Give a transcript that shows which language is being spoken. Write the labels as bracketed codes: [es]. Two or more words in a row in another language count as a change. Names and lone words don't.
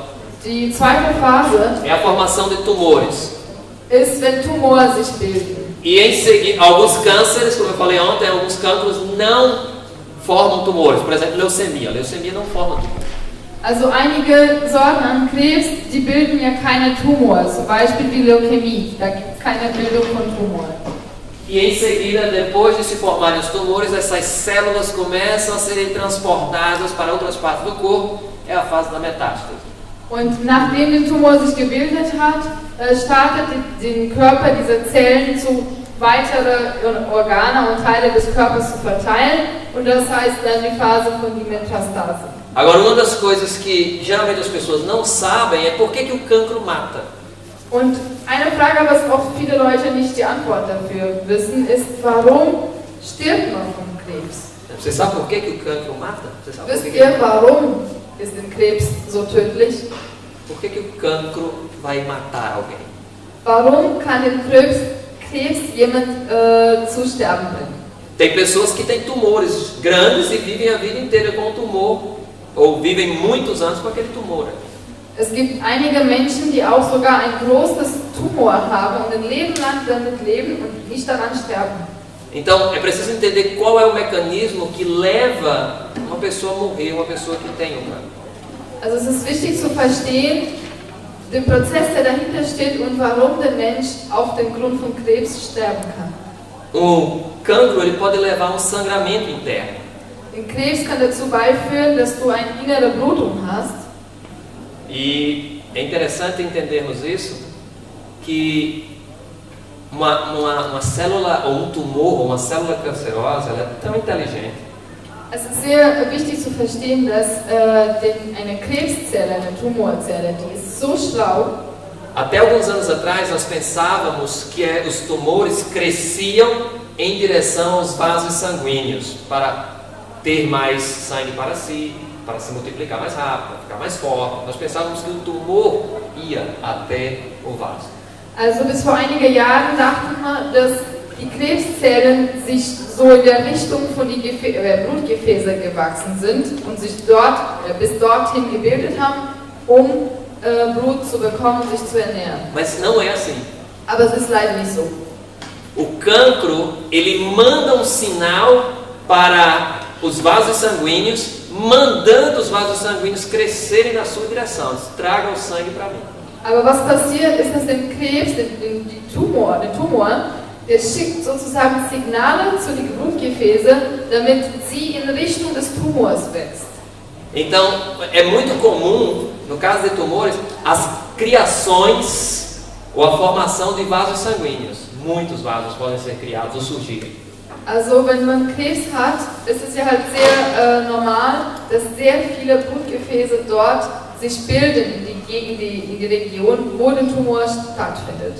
[de] Die zweite Phase [pt] é a formação de tumores. [de] ist, wenn Tumore sich bilden. [pt] E em seguida, alguns cânceres, como eu falei ontem, alguns cancros não formam tumores. Por exemplo, leucemia. Leucemia não forma tumores. [de] Also einige Sorten an Krebs, die bilden ja keine Tumore, zum Beispiel die Leukämie, da gibt es keine Bildung von Tumoren. [pt] E em seguida, depois de se formarem os tumores, essas células começam a serem transportadas para outras partes do corpo, é a fase da metástase. [de] Und nachdem der Tumor sich gebildet hat, startet den Körper diese Zellen zu weitere Organe und Teile des Körpers zu verteilen, und das heißt dann die Phase von die Metastase. [pt] Agora, uma das coisas que geralmente as pessoas não sabem é por que o cancro mata. [de] Und eine Frage, was oft viele Leute nicht die Antwort dafür wissen, ist, warum stirbt man von Krebs? [pt] Você sabe por que o cancro mata? Você sabe [de] Wisst [pt] por [de] ihr, warum ist der Krebs so tödlich? [pt] Por que o cancro vai matar alguém? [de] Warum kann der Krebs jemand zu sterben bringen? [pt] Tem pessoas que têm tumores grandes e vivem a vida inteira com o tumor, ou vivem muitos anos com aquele tumor. [de] Es gibt einige Menschen, die auch sogar ein großes Tumor haben und ein Leben lang damit leben und nicht daran sterben. [pt] Então, é preciso entender qual é o mecanismo que leva uma pessoa a morrer, uma pessoa que tem um cancro. [de] Also es ist wichtig zu verstehen, den Prozess, der dahinter steht und warum der Mensch auf den Grund von Krebs sterben kann. [pt] O cancro ele pode levar a um sangramento interno. [de] Der Krebs kann dazu beiführen, dass du eine innere Blutung hast. [pt] E é interessante entendermos isso, que uma célula ou um tumor ou uma célula cancerosa, ela é tão inteligente. [de] Es ist sehr wichtig zu verstehen, dass eine Krebszelle, eine Tumorzelle, die ist so schlau. [pt] Até alguns anos atrás nós pensávamos que os tumores cresciam em direção aos vasos sanguíneos para ter mais sangue para si, para se multiplicar mais rápido, para ficar mais forte. Nós pensávamos que o tumor ia até o vaso. [de] Also bis vor einige Jahren dachten wir, dass die Krebszellen sich so in der Richtung von den Blutgefäße gewachsen sind und sich bis dorthin gebildet haben, um Blut zu bekommen und sich zu ernähren. [pt] Mas não é assim. [de] Aber es ist leider nicht so. [pt] O cancro, ele manda sinal para os vasos sanguíneos, mandando os vasos sanguíneos crescerem na sua direção. Traga o sangue para mim. [de] Aber was passiert ist, dass dem Krebs, der Tumor, der schickt sozusagen Signale zu den Blutgefäßen, damit sie in Richtung des Tumors wächst. [pt] Então, é muito comum, no caso de tumores, as criações ou a formação de vasos sanguíneos. Muitos vasos podem ser criados ou surgirem. [de] Also, wenn man Krebs hat, ist es ja halt sehr normal, dass sehr viele Blutgefäße dort sich bilden in die Region, wo der Tumor stattfindet.